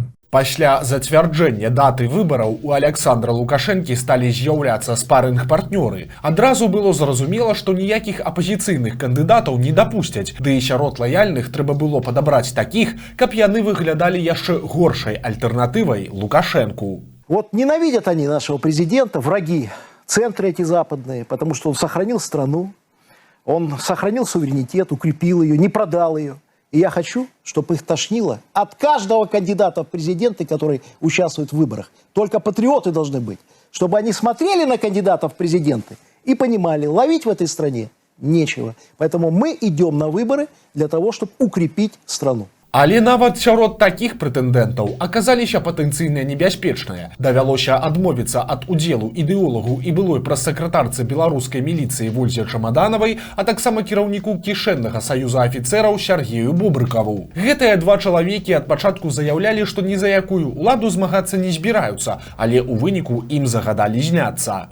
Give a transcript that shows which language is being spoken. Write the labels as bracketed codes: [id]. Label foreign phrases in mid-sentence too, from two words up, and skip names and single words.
[be] Пасля зацвярджэння даты выбараў у Александра Лукашэнкі сталі з'яўляцца спарынг-партнёры. Адразу было зразумела, што ніякіх апазіцыйных кандыдатаў не дапусцяць, ды і сярод лаяльных трэба было падабраць такіх, каб яны выглядалі яшчэ горшай альтэрнатывай Лукашэнку. [ru] Вот ненавидят они нашего президента, враги, центры эти западные, потому что он сохранил страну, он сохранил суверенитет, укрепил ее, не продал ее. И я хочу, чтобы их тошнило от каждого кандидата в президенты, который участвует в выборах. Только патриоты должны быть, чтобы они смотрели на кандидатов в президенты и понимали, ловить в этой стране нечего. Поэтому мы идем на выборы для того, чтобы укрепить страну. [be] Але нават сярод такіх прэтэндэнтаў аказаліся патэнцыйна небяспечныя. Давялося адмовіцца ад удзелу ідэолагу і былой прэс-сакратарцы беларускай міліцыі Вользе Чамаданавай, а таксама кіраўніку кішэннага саюза афіцэраў Сергею Бубрыкаву. Гэтыя два чалавекі ад пачатку заяўлялі, што ні за якую ўладу змагацца не збіраюцца, але ў выніку ім загадалі зняцца.